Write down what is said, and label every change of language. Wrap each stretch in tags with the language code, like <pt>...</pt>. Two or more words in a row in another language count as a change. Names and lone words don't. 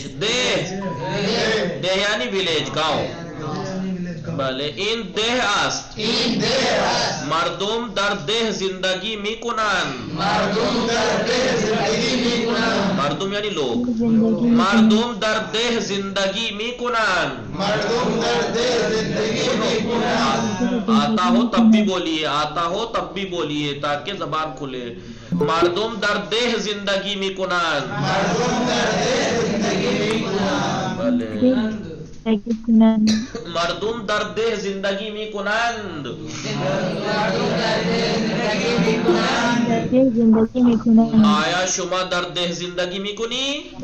<ur>ده یعنی ویلیج، گاؤں.</ur> <fa>بله. این ده است. مردم در ده زندگی می کنند.</fa> <ur>مردم یعنی لوگ.</ur> <fa>مردم در ده زندگی می کنند.</fa> <ur>آتا ہو تب بھی بولیے، آتا ہو تب بھی بولیے تاکہ زبان کھلے.</ur> <fa>مردم در ده زندگی می کنند. بله. مردم در ده زندگی می کنند. آیا شما در ده زندگی می کنی؟</fa>